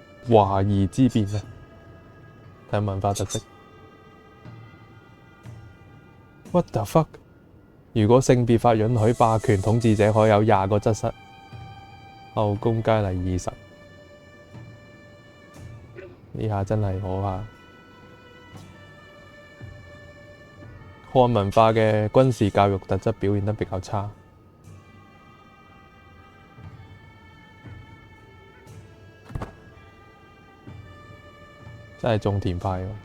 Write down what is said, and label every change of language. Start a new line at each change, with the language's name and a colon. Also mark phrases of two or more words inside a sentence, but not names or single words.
Cantonese: 華夷之辨啊！睇下文化特色。
English: What the fuck？
Cantonese: 如果性別法允許，霸權統治者可有20個側室，後宮佳麗20。呢下真係可怕。漢文化嘅軍事教育特質表現得比較差，真係種田派喎。